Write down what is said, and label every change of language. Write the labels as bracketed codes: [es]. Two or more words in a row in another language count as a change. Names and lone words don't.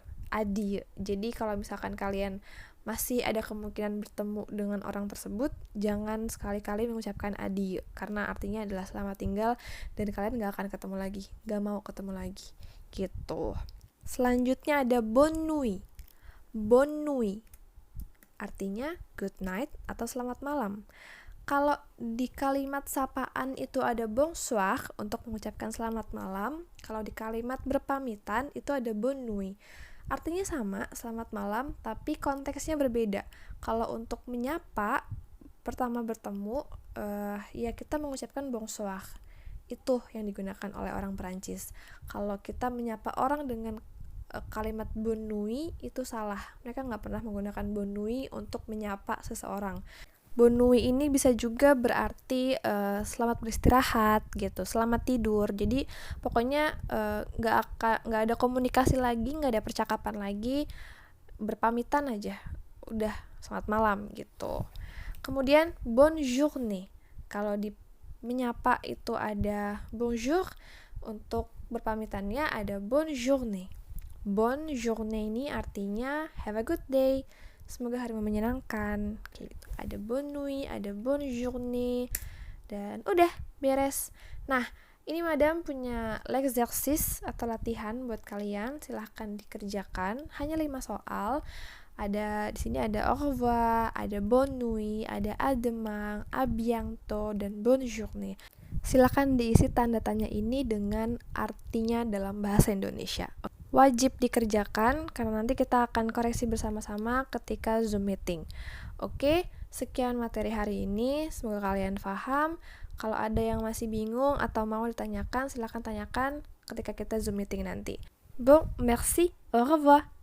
[id] Adieu. Jadi kalau misalkan kalian masih ada kemungkinan bertemu dengan orang tersebut, jangan sekali-kali mengucapkan adieu, karena artinya adalah selamat tinggal dan kalian gak akan ketemu lagi, gak mau ketemu lagi gitu. Selanjutnya ada [fr] bonne nuit. Bonne nuit [id] artinya [en] good night [id] atau selamat malam. Kalau di kalimat sapaan itu ada bonsoir untuk mengucapkan selamat malam, kalau di kalimat berpamitan itu ada [fr] bonne nuit. [id] Artinya sama, selamat malam, tapi konteksnya berbeda. Kalau untuk menyapa, pertama bertemu, ya kita mengucapkan bonsoir. Itu yang digunakan oleh orang Perancis. Kalau kita menyapa orang dengan kalimat [fr] bonne nuit, [id] itu salah. Mereka nggak pernah menggunakan [fr] bonne nuit [id] untuk menyapa seseorang. [fr] Bonne nuit [id] ini bisa juga berarti selamat beristirahat gitu, selamat tidur. Jadi pokoknya nggak ada komunikasi lagi, nggak ada percakapan lagi, berpamitan aja, udah selamat malam gitu. [fr] Kemudian bonne journée. [id] Kalau di menyapa itu ada bonjour, untuk berpamitannya ada [fr] bonne journée. Bonne journée [id] ini artinya [en] have a good day. [id] Semoga harimu menyenangkan. Kayak gitu. Ada [fr] bonne nuit, [id] ada [fr] bonne journée, [id] dan udah beres. Nah, ini madam punya l'exercice atau latihan buat kalian. Silahkan dikerjakan. Hanya 5 soal. Ada di sini ada [fr] au revoir, [id] ada [fr] bonne nuit, [id] ada [fr] à demain, à bientôt, [id] dan [fr] bonne journée. [id] Silahkan diisi tanda tanya ini dengan artinya dalam bahasa Indonesia. Wajib dikerjakan karena nanti kita akan koreksi bersama-sama ketika Zoom meeting. Oke, sekian materi hari ini. Semoga kalian paham. Kalau ada yang masih bingung atau mau ditanyakan, silakan tanyakan ketika kita Zoom meeting nanti. [fr] Bon, merci, au revoir.